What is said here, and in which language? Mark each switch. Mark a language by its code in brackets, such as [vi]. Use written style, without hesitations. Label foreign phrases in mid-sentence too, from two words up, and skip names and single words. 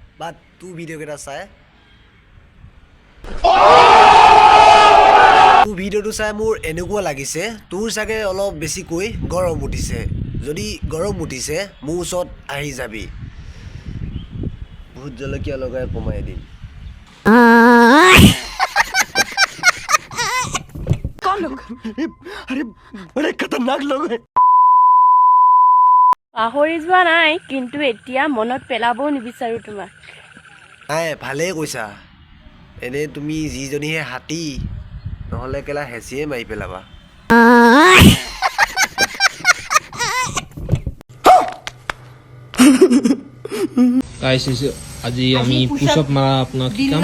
[as] বাট তোৰ ভিডিঅ'কেইটা চাই ভিডিঅ'টো চাই মোৰ এনেকুৱা লাগিছে তোৰ চাগে অলপ বেছিকৈ গৰম উঠিছে। যদি গৰম উঠিছে মোৰ ওচৰত আহি যাবি, ভোট জলকীয়া লগাই কমাই দিম। [hi] अरे बड़े खतरनाक लोग हैं। [as] পাহৰি যোৱা নাই, কিন্তু এতিয়া মনত পেলাবও নিবিচাৰোঁ তোমাক। নাই ভালেই কৈছা, এনেই তুমি যিজনীহে হাতী, নহ'লে কেলা হেঁচিয়ে মাৰি পেলাবা। গাইছ আজি আমি পুষআপ মাৰা আপোনাক শিকাম।